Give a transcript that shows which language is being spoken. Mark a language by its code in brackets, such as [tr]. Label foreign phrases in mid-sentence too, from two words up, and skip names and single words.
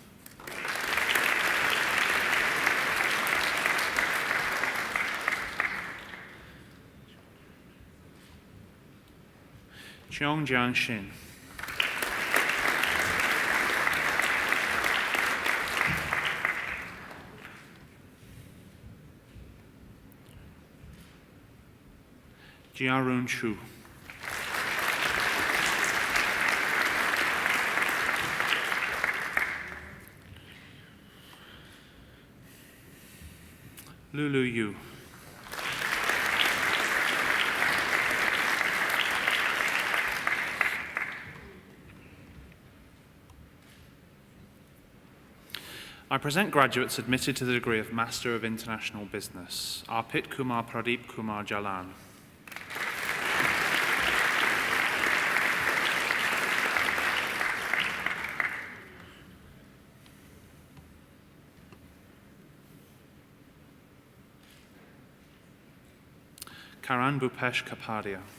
[en] Cheong Jiang Xin. Jiarun Chu. Lulu Yu. I present graduates admitted to the degree of Master of International Business, Arpit Kumar Pradeep Kumar Jalan. Karan Bhupesh Kapadia.